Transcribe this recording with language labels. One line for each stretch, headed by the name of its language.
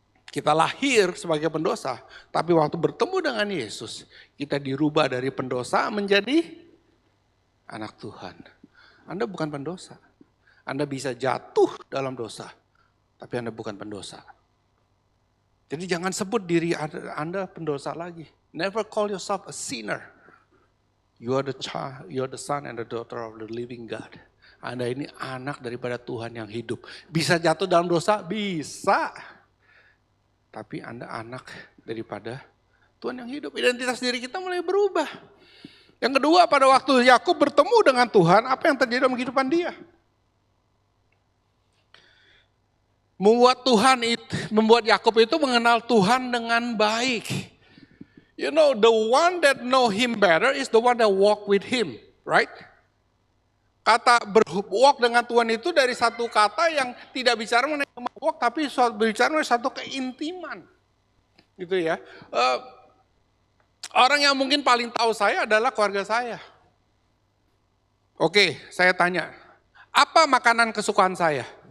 Indonesian: Kita lahir sebagai pendosa, tapi waktu bertemu dengan Yesus, kita dirubah dari pendosa menjadi anak Tuhan. Anda bukan pendosa. Anda bisa jatuh dalam dosa, tapi Anda bukan pendosa. Jadi jangan sebut diri Anda pendosa lagi.
English: Never call yourself a sinner. You are the child, you are the son and the daughter of the living God.
Indonesian: Anda ini anak daripada Tuhan yang hidup. Bisa jatuh dalam dosa? Bisa. Tapi Anda anak daripada Tuhan yang hidup. Identitas diri kita mulai berubah. Yang kedua, pada waktu Yakub bertemu dengan Tuhan, apa yang terjadi dalam kehidupan dia? Membuat Yakub itu mengenal Tuhan dengan baik.
English: You know, the one that know him better is the one that walk with him, right?
Indonesian: Kata walk dengan Tuhan itu dari satu kata yang tidak bicara mengenai walk, tapi bicara mengenai satu keintiman. Gitu ya. Orang yang mungkin paling tahu saya adalah keluarga saya. Oke, saya tanya, apa makanan kesukaan saya?